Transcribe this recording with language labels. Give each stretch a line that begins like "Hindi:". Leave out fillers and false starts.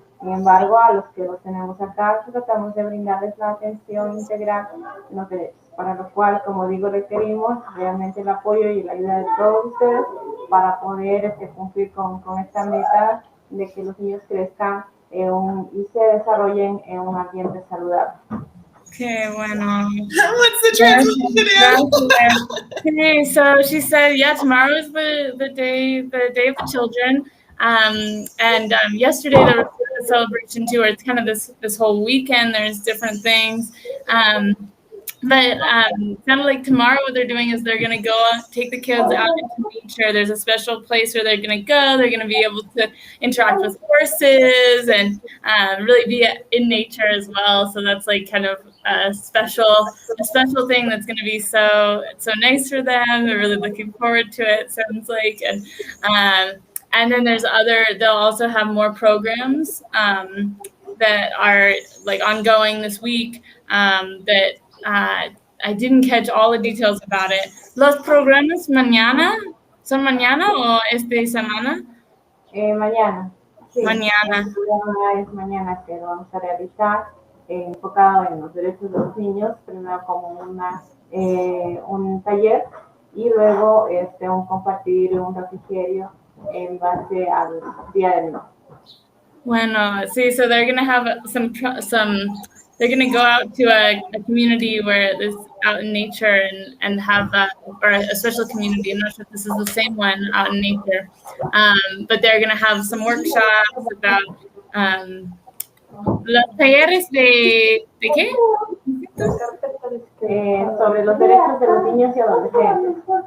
Spanish: Sin embargo, a los que los tenemos acá, tratamos de brindarles la atención integral en los derechos, para lo cual, como digo, requerimos realmente el apoyo y la ayuda de todos ustedes para poder cumplir con esta meta de que los niños crezcan y se desarrollen en un ambiente saludable. Okay, bueno.
English: What's the translation? Okay, so she said, yeah, tomorrow is the day of the children. And yesterday there was a celebration too, where it's kind of this whole weekend. There's different things. But kind of like tomorrow, what they're doing is they're going to go take the kids out into nature. There's a special place where they're going to go. They're going to be able to interact with horses and really be in nature as well. So that's like kind of a special thing that's going to be so nice for them. They're really looking forward to it. Sounds like, and then they'll also have more programs that are like ongoing this week that. I didn't catch all the details about it.
Spanish: ¿Los programas mañana? ¿Son mañana o esta semana? Mañana. Sí, mañana. El programa es mañana que lo vamos a realizar, enfocado en los derechos de los niños, primero como un taller y luego un compartir un refrigerio en base al Día del Niño. Bueno, sí,
English: so they're going to have some they're going to go out to a community where it's out in nature and have or a special community. I'm not sure if this is the same one out in nature, but they're going to have some workshops about
Spanish: los talleres de qué? Sobre los derechos de los niños y adolescentes.